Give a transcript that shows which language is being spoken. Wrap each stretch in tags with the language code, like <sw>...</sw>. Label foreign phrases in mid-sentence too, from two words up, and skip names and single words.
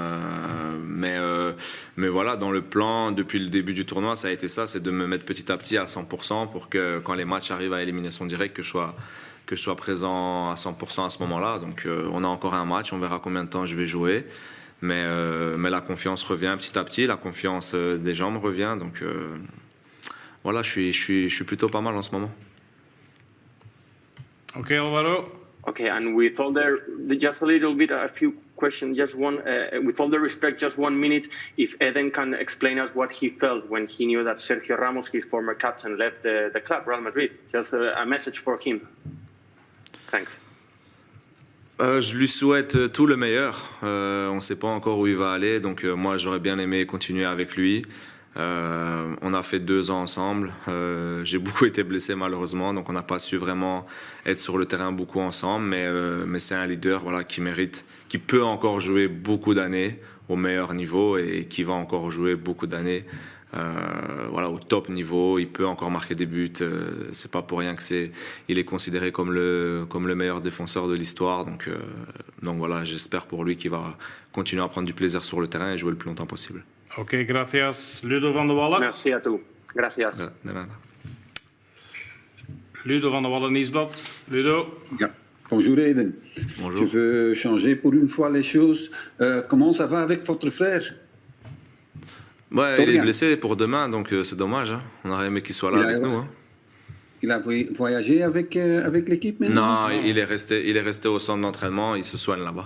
<fr>Mais voilà, dans le plan, depuis le début du tournoi, ça a été ça, c'est de me mettre petit à petit à 100% pour que quand les matchs arrivent à élimination directe, que je sois présent à 100% à ce moment-là. Donc on a encore un match, on verra combien de temps je vais jouer. Mais la confiance revient petit à petit, la confiance des jambes revient. Donc voilà, je suis plutôt pas mal en ce moment. Ok, Alvaro.</fr> <en>Okay, and with all just a little bit, a few questions, just one, with all the respect, just 1 minute, if Eden can explain us what he felt when he knew that Sergio Ramos, his former captain, left the club, Real Madrid. Just a message for him. Thanks.</en> <fr>Je lui souhaite tout le meilleur. On ne sait pas encore où il va aller, donc moi j'aurais bien aimé continuer avec lui. On a fait 2 ans ensemble. J'ai beaucoup été blessé malheureusement, donc on n'a pas su vraiment être sur le terrain beaucoup ensemble. Mais c'est un leader, voilà, qui mérite, qui peut encore jouer beaucoup d'années au meilleur niveau et qui va encore jouer beaucoup d'années. Voilà, au top niveau, il peut encore marquer des buts. C'est pas pour rien il est considéré comme le meilleur défenseur de l'histoire. Donc voilà, j'espère pour lui qu'il va continuer à prendre du plaisir sur le terrain et jouer le plus longtemps possible.</fr> <es>Ok, gracias. Ludo van der Wallen.</es> <fr>Merci à tous.</fr> <es>Gracias. De nada.</es> <nl>Ludo van der Wallen, Nieuwsblad. Ludo. Ja.</nl> <fr>Bonjour Eden. Bonjour. Je veux changer pour une fois les choses. Comment ça va avec votre frère? Ouais, il est blessé pour demain, donc c'est dommage. Hein. On aurait aimé qu'il soit là avec nous. Hein. Il a voyagé avec l'équipe maintenant? Non, il est resté au centre d'entraînement, il se soigne là-bas.</fr>